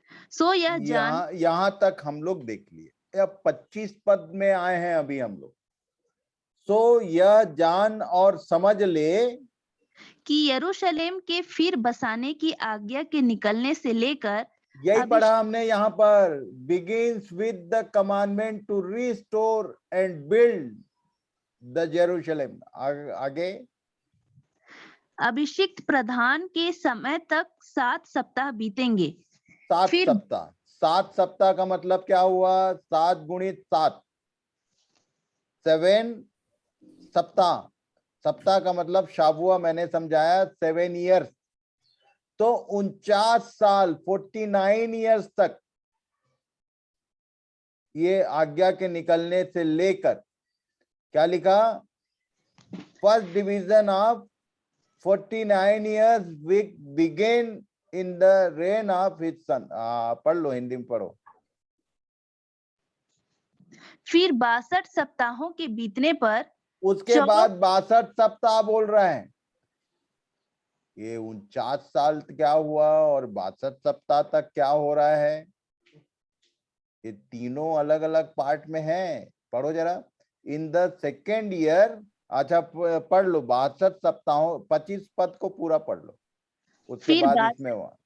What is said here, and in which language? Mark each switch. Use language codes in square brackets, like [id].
[hi] सो यह जान यहाँ तक हम लोग देख लिए। अब 25 पद में आए हैं अभी हम लोग। सो यह जान और समझ ले कि यरूशलेम के फिर बसाने की आज्ञा के निकलने से लेकर, यही पढ़ा हमने यहाँ पर, [en] begins with the commandment to restore and build the Jerusalem। [hi] आगे अभिषिक्त प्रधान के समय तक 7 सप्ताह बीतेंगे। 7 सप्ताह का मतलब क्या हुआ? 7 गुणित 7, 7 सप्ताह। सप्ताह का मतलब शाबुआ मैंने समझाया 7 इयर्स। तो 49 साल 49 इयर्स तक ये आज्ञा के निकलने से लेकर, क्या लिखा? [en] First division of 49 years begin in the reign of his son। [hi] पढ़ लो, हिंदी में पढ़ो। फिर 62 सप्ताहों के बीतने पर, उसके बाद 62 सप्ताह बोल रहे हैं। ये 49 साल क्या हुआ और 62 सप्ताह तक क्या हो रहा है? ये तीनों अलग अलग पार्ट में हैं। पढ़ो जरा। [en] in the second year, [hi] अच्छा पढ़ लो 62 सप्ताहों, 25 पद को पूरा पढ़ लो, उसके बाद इसमें हुआ।